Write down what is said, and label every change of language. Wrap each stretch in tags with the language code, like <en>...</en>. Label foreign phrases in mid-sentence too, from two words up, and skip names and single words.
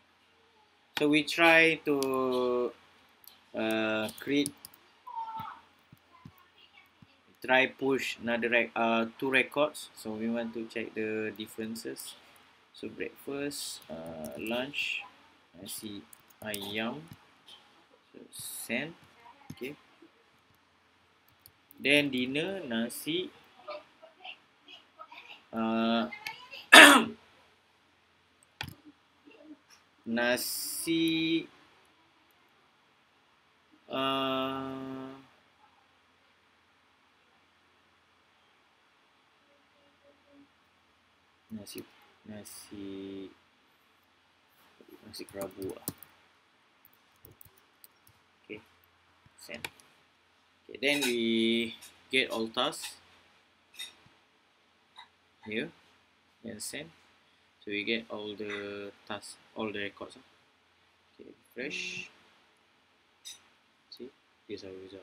<en>So we try to create, try push another two records. So we want to check the differences. So breakfast, lunch,</en> <ms>nasi ayam,</ms> <en>so send. Okay. Then dinner,</en> <ms>nasi uh, nasi uh, nasi nasi nasi kerabu.</ms> <en>Okay, send. Okay, then we get all tasks here and send. So we get all the tasks, all the records. Okay, refresh. See, here's our result.</en>